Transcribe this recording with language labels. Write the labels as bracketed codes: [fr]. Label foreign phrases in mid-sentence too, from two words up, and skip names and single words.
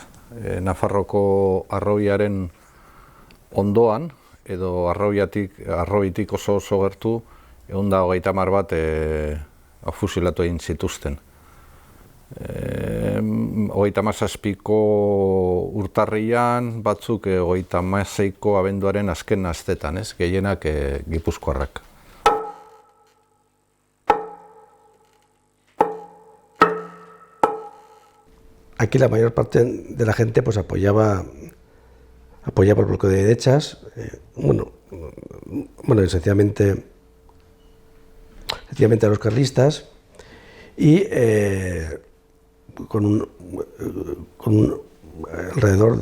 [eu] Nafarroko arrobiaren ondoan, edo arrobitik oso gertu, 130 bat fusilatu egin zituzten. 37ko urtarrian, batzuk 36ko abenduaren azken astetan, ez? Gehienak Gipuzkoarrak. [es] Aquí la mayor parte de la gente pues apoyaba apoyaba el bloqueo de derechas, esencialmente a los carlistas, y con alrededor